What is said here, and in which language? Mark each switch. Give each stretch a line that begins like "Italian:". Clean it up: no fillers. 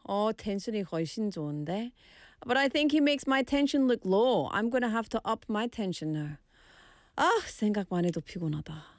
Korean: Oh, 텐션이 훨씬 좋은데.
English: But I think he makes my tension look low. I'm going to have to up my tension now.
Korean: 아, 생각만 해도 피곤하다.